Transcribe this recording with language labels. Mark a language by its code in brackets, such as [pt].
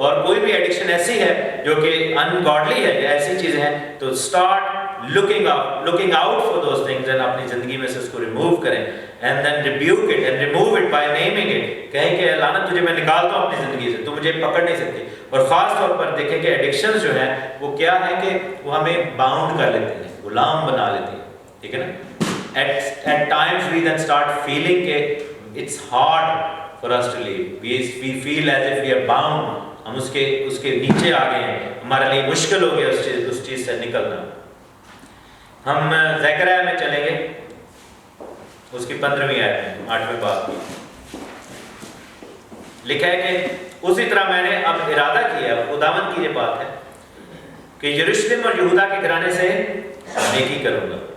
[ur] اور کوئی بھی ایڈکشن ایسی ہے جو کہ ان گاڈلی ہے یا ایسی چیزیں ہیں, تو [en] start looking out for those things, [ur] and اپنی زندگی میں سے اس کو ریموو کریں, [en] And then rebuke it and remove it by naming it. [ur] کہیں کہ لعنت تجھے میں نکالتا ہوں اپنی زندگی سے, تو مجھے پکڑ نہیں سکتی. اور خاص طور پر دیکھیں کہ ایڈکشنز جو ہیں وہ کیا ہے کہ وہ ہمیں باؤنڈ کر لیتے ہیں, غلام بنا لیتے ہیں, ٹھیک ہے نا. [en] At times we then start feeling کہ it's hard for us to leave. We feel as if we are bound. [ur] ہم اس کے نیچے آ گئے ہیں, ہمارے لیے مشکل ہو گیا اس چیز سے نکلنا. ہم زکریا میں چلیں گے, اس کی 15ویں آیت میں 8ویں باب میں لکھا ہے کہ اسی طرح میں نے اب ارادہ کیا, خداوند کی یہ بات ہے, کہ یروشلم اور یہودا کے گھرانے سے نیکی کروں گا.